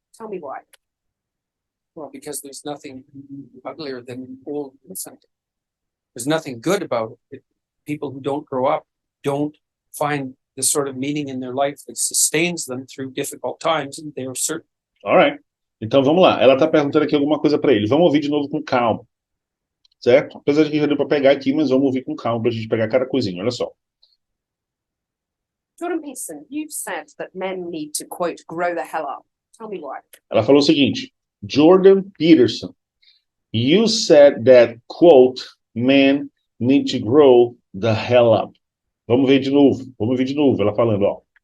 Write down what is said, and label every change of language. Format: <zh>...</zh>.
<en>Tell me why. Well, because there's nothing uglier than old innocent. There's nothing good about it. People who don't grow up don't find the sort of meaning in their life that sustains them through difficult times, and they are certain.</en> <pt>Alright. Então vamos lá. Ela está perguntando aqui alguma coisa para ele. Vamos ouvir de novo com calma. Certo? Apesar de que já deu para pegar aqui, mas vamos ouvir com calma para a gente pegar cada coisinha. Olha só.</pt> <en>Jordan Peterson, you've said that men need to, quote, grow the hell up. Tell me why.</en> <pt>Ela falou o seguinte:</pt> <en>Jordan Peterson, you said that, quote, men need to grow the hell up.</en> <pt>Vamos ver de novo. Vamos ver de novo. Ela falando, ó.</pt>